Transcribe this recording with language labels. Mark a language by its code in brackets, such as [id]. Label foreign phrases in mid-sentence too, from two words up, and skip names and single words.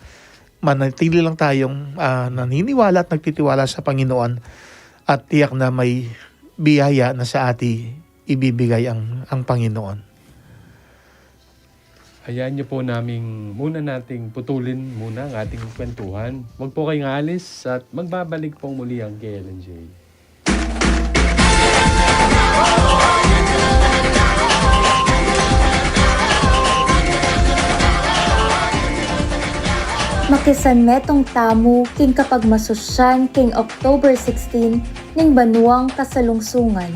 [tl] Manatili lang tayong naniniwala at nagtitiwala sa Panginoon at tiyak na may biyaya na sa atin ibibigay ang Panginoon. Hayaan niyo po muna nating putulin muna ang ating kwentuhan. Huwag po kayong alis at magbabalik po muli ang KLNJ. [pam] Makisan metong tamu king kapag masusyan king October 16 ning banuang kasalungsungan.